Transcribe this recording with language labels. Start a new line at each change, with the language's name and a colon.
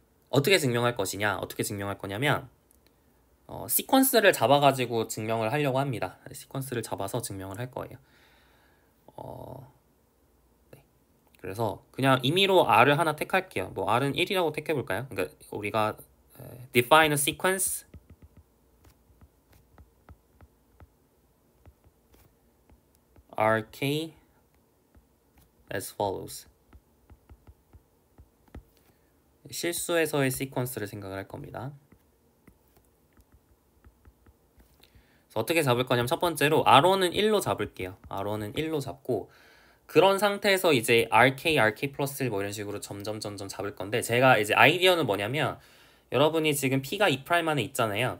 Korean: 어떻게 증명할 것이냐? 어떻게 증명할 거냐면 시퀀스를 잡아가지고 증명을 하려고 합니다. 시퀀스를 잡아서 증명을 할 거예요. 네. 그래서 그냥 임의로 R을 하나 택할게요. 뭐 R은 1이라고 택해볼까요? 그러니까 우리가
English: define a sequence RK as follows.
Korean: 실수에서의 시퀀스를 생각을 할 겁니다. 그래서 어떻게 잡을 거냐면 첫 번째로 R1은 1로 잡을게요. R1은 1로 잡고 그런 상태에서 이제 RK 플러스 1 뭐 이런 식으로 점점 잡을 건데 제가 이제 아이디어는 뭐냐면 여러분이 지금 P가 2' 안에 있잖아요.